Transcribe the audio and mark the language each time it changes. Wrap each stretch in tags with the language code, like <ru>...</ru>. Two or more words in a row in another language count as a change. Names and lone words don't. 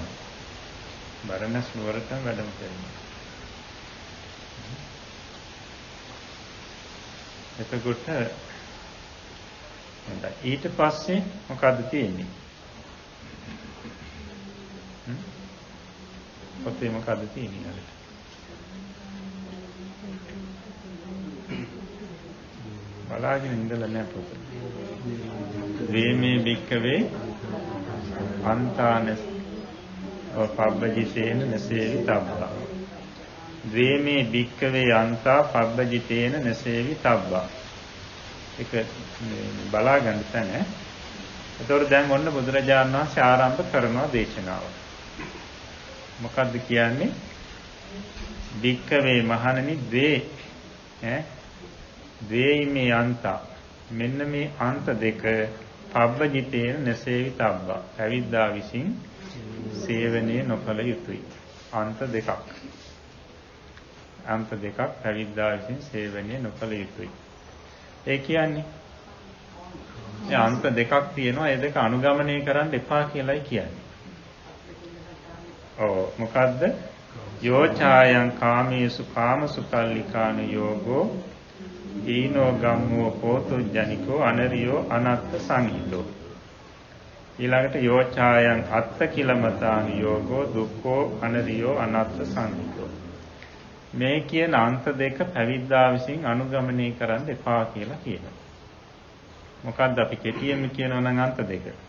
<si>බරණැස් නුවරටම වැඩම කරනවා. එතකොට ඊට පස්සේ මොකද්ද තියෙන්නේ? පොතේ මොකද්ද තියෙන්නේ? බලාගෙන ඉඳලා නැහැ පොත.</si> <pi>වේමේ භික්කවේ අන්තානස් පබ්බජිතේන නසේවි තබ්බා. වේමේ භික්කවේ අන්තා පබ්බජිතේන නසේවි තබ්බා.</pi> <si>ඒක බලා ගන්න තැන. ඒතකොට දැන් ඔන්න බුදුරජාණන් වහන්සේ ආරම්භ කරනවා දේශනාව. මොකද්ද කියන්නේ?</si> <pi>භික්කවේ මහණනි ද්වේ ද්වේයිමේ අන්තා</pi> <si>මෙන්න මේ අන්ත දෙක</si> <pi>පබ්බජිතේන නසේවි තබ්බා.</pi> <si>පැවිද්දා විසින් සේවනය නොකළ යුතුයි. අන්ත දෙකක්. අන්ත දෙකක් පැවිද්දා විසින් සේවනය නොකළ යුතුයි. ඒ කියන්නේ අන්ත දෙකක් තියෙනවා. ඒ දෙක අනුගමනය කරන්න එපා කියලායි කියන්නේ. ඔව් මොකද්ද?</si> <pi>යෝචායන් කාමේසු කාමසුකල්ලිකාන යෝගෝ ඊනෝ ගම්මෝ පෝතෝ ජනිකෝ අනරියෝ අනත්ත සංහිතෝ. ඊළඟට යෝචායන් අත්ත කිලමතාන යෝගෝ දුක්ඛෝ අනරියෝ අනත්ත සංහිතෝ.</pi> <si>මේ කියන අන්ත දෙක පැවිද්දා විසින් අනුගමනය කරන්න එපා කියලා කියනවා. මොකද්ද අපි කෙටියෙන්ම කියනවා නම් අන්ත දෙක?</si>